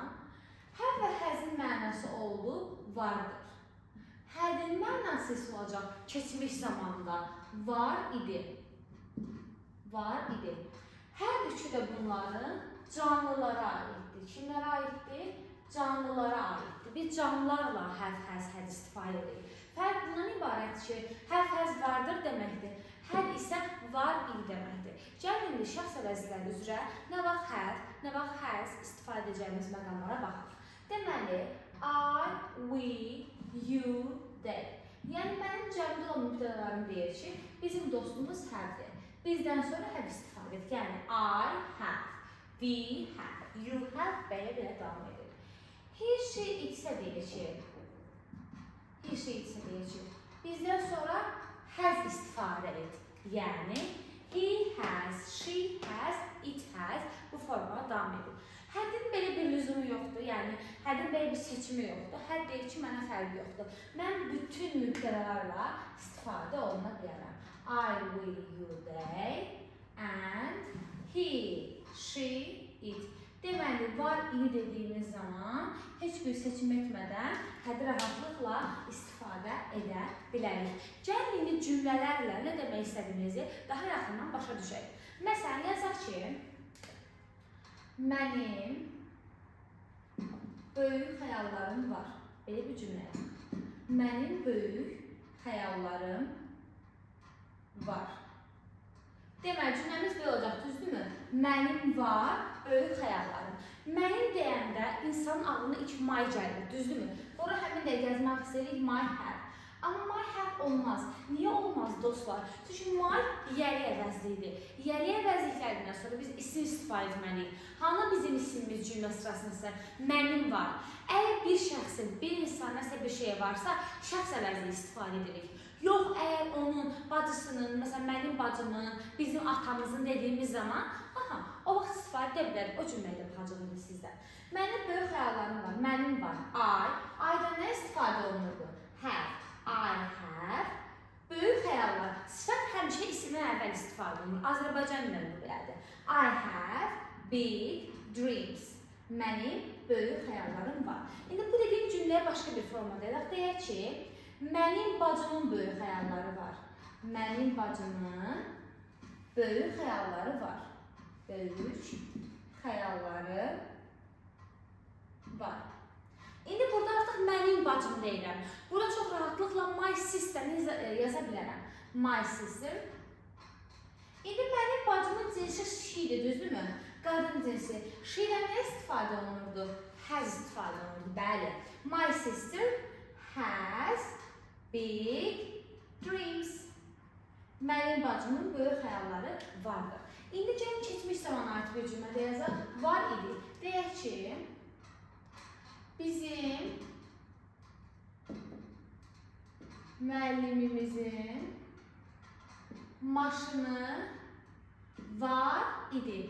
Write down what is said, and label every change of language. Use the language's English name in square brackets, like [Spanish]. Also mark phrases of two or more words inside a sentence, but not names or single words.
[Azerbaijani] Have və has'in mənası oldu, vardır. Had'in mənası isə olacaq keçmiş zamanda var idi. Var idi. Hər üçü də bunların canlılara aiddir. Kimlərə aiddir? Canlılara aiddir. Biz canlılarla [English] have, has, had [Azerbaijani] istifadə edirik. Fərq bundan ibarət ki, [English] have, has [Azerbaijani] vardır deməkdir. Had isə var idi deməkdir. Gəlin indi şəxs əvəzləri üzrə nə vaxt have, nə vaxt has istifadə edəcəyimiz məqamlara baxaq. Deməli, [English] I, we, you, they. [Azerbaijani] Yəni, mənim cəmdə olan mübtədalarım deyir ki, bizim dostumuz have-dir. Bizdən sonra have istifadə edir. Yəni, [English] I have, we have, you have, [Azerbaijani] belə davam edir. [English] He, she, it [Azerbaijani] isə deyir ki, bizdən sonra has istifadə et. Yəni, [English] he has, she has, it has [Azerbaijani] bu formada davam edir. Hədin belə bir lüzumu yoxdur, yəni hədin belə bir seçimi yoxdur. Həd deyir ki, mənə fərqi yoxdur. Mən bütün mübtədalarla istifadə oluna bilərəm. [English] I, we, you, they, and he, she, it. [Azerbaijani] Deməli, var idi dediyimiz zaman heç bir seçim etmədən hədi rahatlıqla istifadə edə bilərik. Gəlin indi cümlələrlə nə demək istədiyimizi daha yaxından başa düşək. Məsələn, yazaq ki, mənim böyük xəyallarım var. Belə bir cümlə. Mənim böyük xəyallarım var. Deməli, cümləmiz belə olacaq, düzdürmü? Mənim var, böyük xəyallarım. Mənim deyəndə insanın ağlına ilk my gəlir, düzdürmü? Sonra həmin də yazmaq istəyirik [English] my have. [Azerbaijani] Amma [English] my have [Azerbaijani] olmaz. Niyə olmaz dostlar? Çünki my yeri əvəzlidir. Yeri əvəzliklərindən sonra biz isim istifadə etməliyik. Hanı bizim isimimiz cümlə sırasında mənim var. Əgər bir şəxsin, bir insan nəsə bir şey varsa, şəxs əvəzliyi istifadə edirik. Yox, əgər onun bacısının, məsələn, mənim bacımın, bizim atamızın dediyimiz zaman, o vaxt istifadə edə bilərik. O cümləyə də baxacağım sizdən. Mənim böyük xəyallarım var, mənim var. I-dan nə istifadə olunurdu? [English] Have. I have. [Azerbaijani] Böyük xəyallar. Sifət həmişə ismdən əvvəl istifadə olunur. Azərbaycan dilində belədir. [English] I have big dreams. [Azerbaijani] Mənim böyük xəyallarım var. İndi bu dediyim cümləyə başqa bir formada edək. Deyək ki, mənim bacımın böyük xəyalları var. Mənim bacımın böyük xəyalları var. Böyük xəyalları var. İndi burada artıq mənim bacım deyirəm. Burada çox rahatlıqla [English] my sister [Azerbaijani] yaza bilərəm. [English] My sister. [Azerbaijani] İndi mənim bacımın cinsi she-dir, düzdürmü? Qadın cinsi. She-dən nə istifadə olunurdu? Has istifadə olunurdu, bəli. [English] My sister has big dreams. [Azerbaijani] Mənim bacımın böyük xəyalları vardır. İndi gəlin keçmiş zamana aid bir cümlədə yazaq. Var idi. Deyək ki, bizim müəllimimizin maşını var idi.